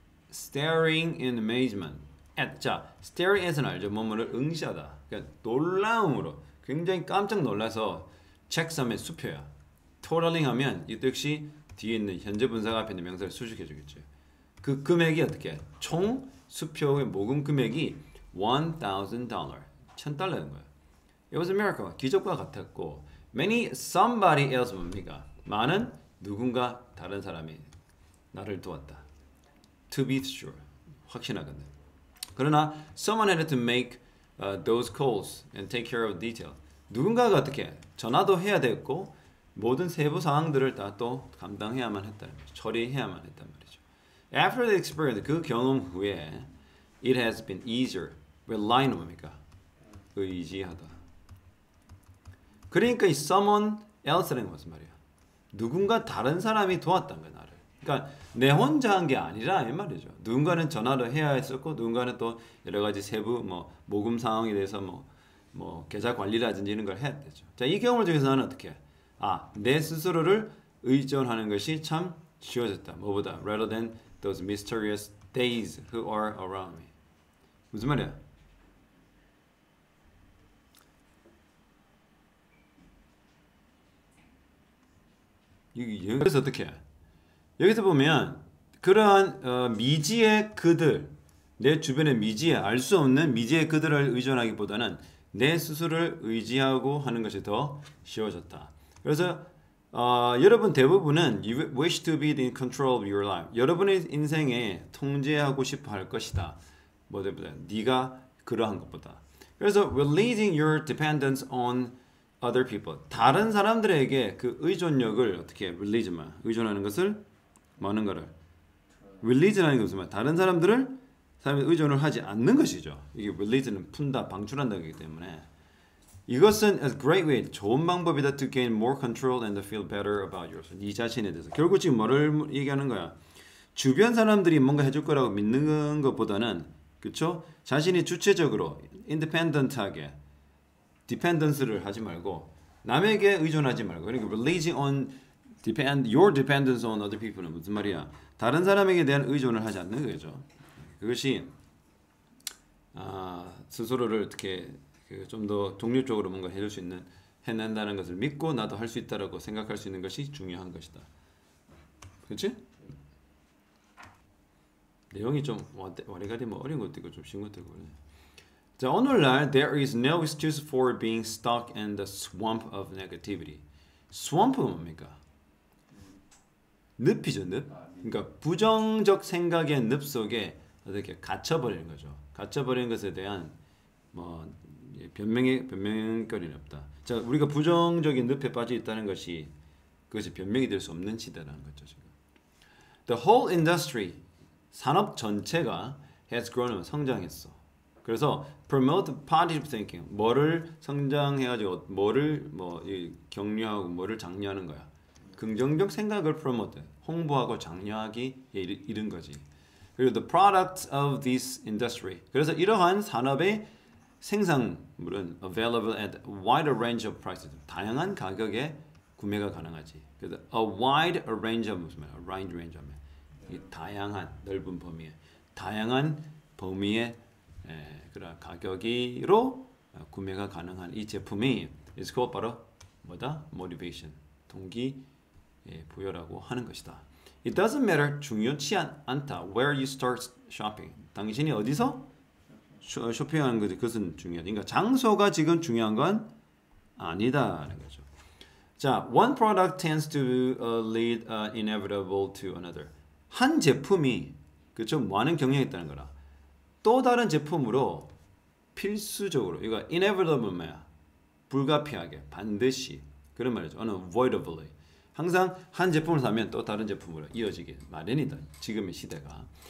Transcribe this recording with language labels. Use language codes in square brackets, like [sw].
[en] staring in amazement [ko] 자 [en] staring at [ko] 은 알죠 뭐뭐를 응시하다 그러니까 놀라움으로 굉장히 깜짝 놀라서 책상에 수표야 [en] totaling [ko] 하면 이 역시 뒤에 있는 현재 분사가 앞에 있는 명사를 수식해 주겠죠. 그 금액이 어떻게? 총 수표의 모금 금액이 $1,000, $1,000인 거예요. [en] It was a miracle. [ko] 기적과 같았고 [en] somebody else [ko] 뭡니까? 많은 누군가 다른 사람이 나를 도왔다. [en] To be sure. [ko] 확신하건대. [en] 그러나 someone had to make those calls and take care of detail. [ko] 누군가가 어떻게? 전화도 해야 됐고 모든 세부 사항들을 다 또 감당해야만 했다는 거죠. 처리해야만 했단 말이죠. [en] After the experience, [ko] 그 경험 후에 [en] it has been easier. [ko] rely는 뭡니까? 의지하다. 그러니까 이 [en] someone else [ko] 라는 건 무슨 말이야? 누군가 다른 사람이 도왔단 거야, 나를. 그러니까 내 혼자 한 게 아니라 이 말이죠. 누군가는 전화도 해야 했었고 누군가는 또 여러 가지 세부 뭐 모금 상황에 대해서 뭐 계좌 관리라든지 이런 걸 해야 되죠. 자, 이 경우를 통해서 나는 어떻게 해? 내 스스로를 의존하는 것이 참 쉬워졌다. 뭐보다? [en] Rather than those mysterious days who are around me. [ko] 무슨 말이야? 여기서 어떻게 해? 여기서 보면 그러한 미지의 그들, 내 주변의 미지의 알 수 없는 미지의 그들을 의존하기보다는 내 스스로를 의지하고 하는 것이 더 쉬워졌다. 그래서 여러분 대부분은 [en] you wish to be in control of your life. [ko] 여러분의 인생에 통제하고 싶어 할 것이다. 뭐보다 네가 그러한 것보다. 그래서 [en] releasing your dependence on other people. [ko] 다른 사람들에게 그 의존력을 어떻게 의존하는 것을 뭐하는 거를 release라는 게 무슨 말? 다른 사람들을 사람이 의존을 하지 않는 것이죠. 이게 release는 푼다, 방출한다기 때문에 이것은 [en] a great way, [ko] 좋은 방법이다 [en] to gain more control and to feel better about yourself. [ko] 네 자신에 대해서. 결국 지금 뭐를 얘기하는 거야? 주변 사람들이 뭔가 해줄 거라고 믿는 것보다는 그렇죠? 자신이 주체적으로 independent하게 dependence를 하지 말고 남에게 의존하지 말고 그러니까 [en] relying on your dependence on other people [ko] 는 무슨 말이야? 다른 사람에게 대한 의존을 하지 않는 거죠. 그것이 스스로를 어떻게 좀 더 독립적으로 뭔가 해줄 수 있는 해낸다는 것을 믿고 나도 할 수 있다라고 생각할 수 있는 것이 중요한 것이다. 그렇지? 내용이 좀 와리가리 뭐 어려운 것도 있고 좀 쉬운 것도 있고. [en] 자, 오늘날 there is no excuse for being stuck in the swamp of negativity. [ko] swamp은 뭡니까? 늪이죠, 늪. 그러니까 부정적 생각의 늪 속에 어떻게 갇혀버리는 거죠. 갇혀버리는 것에 대한 뭐 변명거리는 없다. 자, 우리가 부정적인 늪에 빠져 있다는 것이 그것이 변명이 될 수 없는 시대라는 거죠, 지금. [en] The whole industry [ko] 산업 전체가 [en] has grown [ko] 성장했어. 그래서 [en] promote positive thinking [ko] 뭐를 성장해가지고 뭐를 뭐 격려하고 뭐를 장려하는 거야. 긍정적 생각을 promote 홍보하고 장려하기 이른 거지. 그리고 [en] the products of this industry [ko] 그래서 이러한 산업의 생산물은 [en] available at a wide range of prices [ko] 다양한 가격에 구매가 가능하지. 그래서 [en] a wide range of [ko] 무슨 말이야? range 하면 이 다양한 넓은 범위에 다양한 범위의 그런 가격으로 구매가 가능한 이 제품이 [en] is called [ko] 바로 뭐다? motivation 동기 부여라고 하는 것이다. [en] It doesn't matter [ko] 중요치 않다. [en] Where you start shopping. [ko] 당신이 어디서 쇼핑하는 것이 그것은 중요하다. 그러니까 장소가 지금 중요한 건 아니다라는 거죠. [en] 자, one product tends to lead inevitable to another. [ko] 한 제품이 그렇죠? 많은 경향이 있다는 거라. 또 다른 제품으로 필수적으로 이거 inevitable 뭐야? 불가피하게 반드시 그런 말이죠. [en] unavoidably. [ko] 항상 한 제품을 사면 또 다른 제품으로 이어지게 마련이다. 지금의 시대가.